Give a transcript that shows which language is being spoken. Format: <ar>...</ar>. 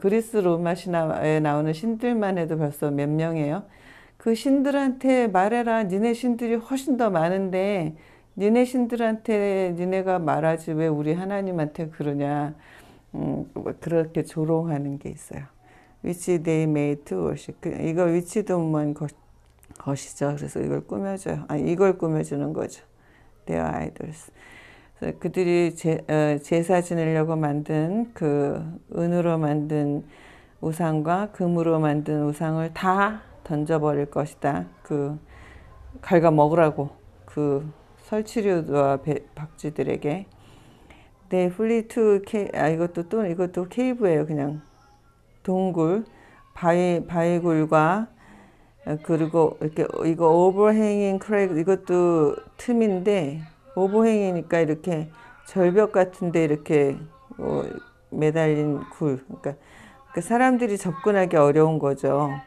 <ko>그리스 로마 신화에 나오는 신들만 해도 벌써 몇 명이에요. 그 신들한테 말해라. 니네 신들이 훨씬 더 많은데 니네 신들한테 니네가 말하지 왜 우리 하나님한테 그러냐. 그렇게 조롱하는 게 있어요.</ko> <en>Which they made to worship.</en> <ko>이거 위치도만 것이죠. 그래서 이걸 꾸며줘요. 이걸 꾸며주는 거죠.</ko> <en>Their idols.</en> <ko>그들이 제사 지내려고 만든 그 은으로 만든 우상과 금으로 만든 우상을 다 던져버릴 것이다. 그 갉아 먹으라고 그 설치류와 박쥐들에게.</ko> <en>They flee to</en> <ko>이것도 케이브예요. 그냥 동굴, 바위굴과 그리고 이렇게 이거 오버행잉 크레이크, 이것도 틈인데 오버행이니까 이렇게 절벽 같은데 이렇게 매달린 굴, 그러니까 사람들이 접근하기 어려운 거죠.</ko>